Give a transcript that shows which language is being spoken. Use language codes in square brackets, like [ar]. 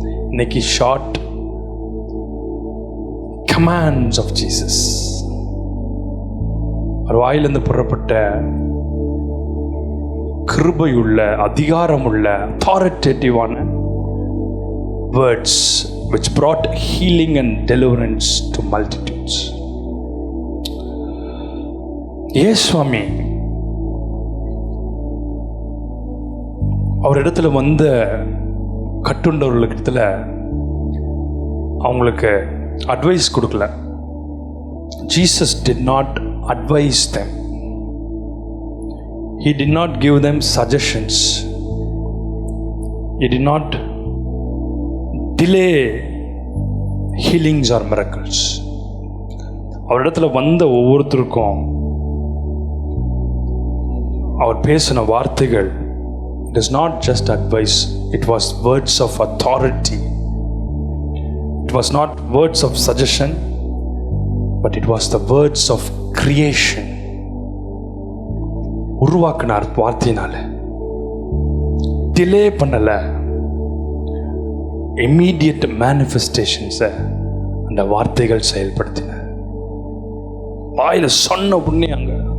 [en] இன்னைக்கு short commands of Jesus, [ta] ஒரு வாயிலிருந்து புறப்பட்ட கிருபையுள்ள, அதிகாரமுள்ள, அத்தாரிட்டேட்டிவான [en] Words which brought healing and deliverance to multitudes. [ta] இயேசுவாமி அவர் இடத்துல வந்த கட்டுண்டவர்களுக்கிட்ட அவங்களுக்கு அட்வைஸ் கொடுக்கல. [en] Jesus did not advise them. He did not give them suggestions. He did not delay healings or miracles. [ta] அவரிடத்துல வந்த ஒவ்வொருத்தருக்கும் அவர் பேசின வார்த்தைகள், [en] it is not just advice, it was words of authority. It was not words of suggestion, but it was the words of creation. [ta] உருவாக்கினார் வார்த்தையினால, delay பண்ணல. Immediate மேனிஃபெஸ்டேஷன்ஸை அந்த வார்த்தைகள் செயல்படுத்தின. வாயில சொன்ன உடனே அங்க.